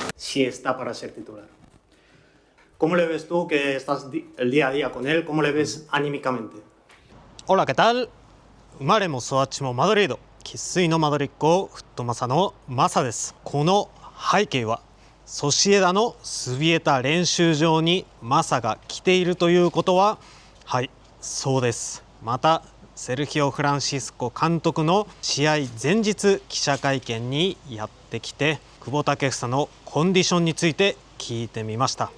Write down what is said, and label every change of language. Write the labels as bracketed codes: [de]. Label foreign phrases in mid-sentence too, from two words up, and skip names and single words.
[es] si está para ser titular. ¿Cómo le ves tú que estás el día a día con él? ¿Cómo le ves anímicamente? Hola, ¿qué tal? [ja] 生まれも育ちもマドリード、生粋のマドリッコフットマサのマサです。この背景はソシエダのスビエタ練習場にマサが来ているということは、はい、そうです。またセルヒオ・フランシスコ監督の試合前日記者会見にやってきて、久保建英のコンディションについて聞いてみました。